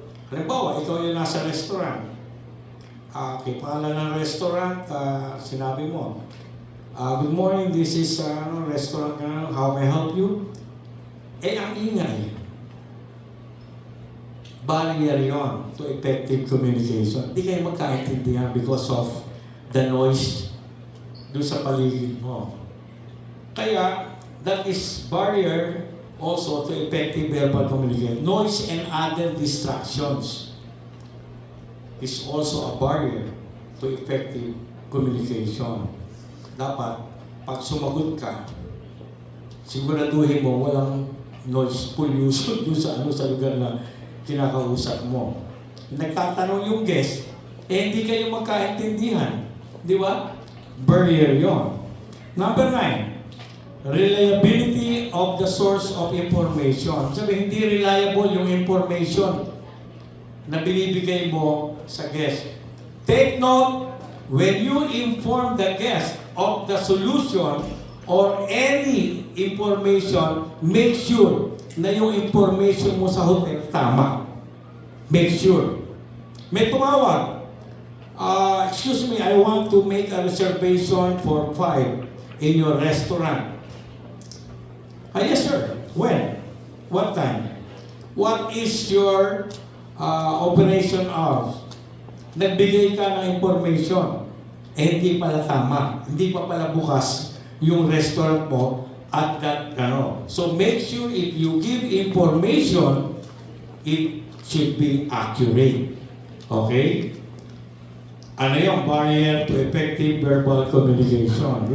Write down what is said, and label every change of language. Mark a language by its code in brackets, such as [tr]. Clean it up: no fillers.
[tl] Halimbawa, ikaw yung nasa restaurant. Okay, pangalan ng restaurant, sinabi mo, [en] good morning, this is restaurant, how may I help you? [tl] Eh, ang ingay. Barrier yon to effective communication. Hindi kayo magkaintindihan [en] because of the noise [tl] doon sa paligid mo. [en] Kaya, that is barrier also to effective verbal communication. Noise and other distractions. is also a barrier to effective communication. [tl] Dapat, pag sumagot ka, siguraduhin mo walang noise pollution doon sa lugar na kinakausap mo. Nagtatanong yung guest, hindi kayo magkaintindihan. Di ba? Barrier yon. [en] Number 9, reliability of the source of information. [tl] Sabi, hindi reliable yung information na binibigay mo sa guest. [en] Take note, when you inform the guest of the solution or any information, make sure [tl] na yung information mo sa hotel tama. [en] Make sure. [tl] May tumawag. [en] Excuse me, I want to make a reservation for 5 in your restaurant. Yes, sir. When? What time? What is your operation hours? [tl] Nagbigay ka ng information. Hindi pala tama. Hindi pa pala bukas yung restaurant mo [en] at that, So make sure if you give information, it should be accurate. Okay? [tl] Ano yung [en] barrier to effective verbal communication?